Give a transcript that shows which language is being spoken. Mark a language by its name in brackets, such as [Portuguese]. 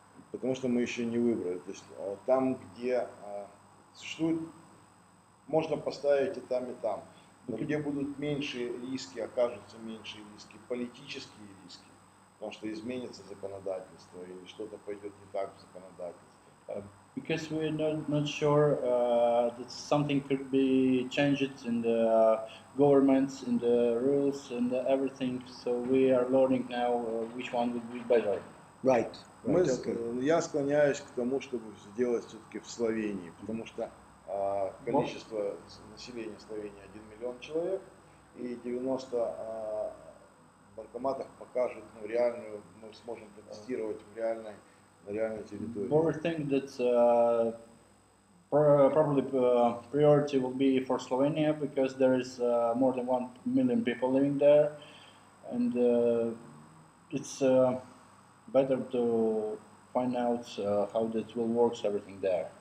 [Russian] Потому что мы еще не выбрали. То есть там, где существует, можно поставить и там, и там. Но где будут меньшие риски, окажутся меньшие риски, политические риски, потому что изменится законодательство или что-то пойдет не так в законодательстве. [English] Because we're not sure that something could be changed in the governments, in the rules, and everything. So we are learning now which one would be better. Right. [Russian] Я склоняюсь к тому, чтобы сделать все-таки в Словении, потому что количество населения Словении 1 миллион человек, и 90 банкоматов покажут реальную, мы сможем протестировать на реальной территории. [English] Boris thinks that probably priority will be for Slovenia because there is more than 1 million people living there, and it's better to find out how that will work everything there.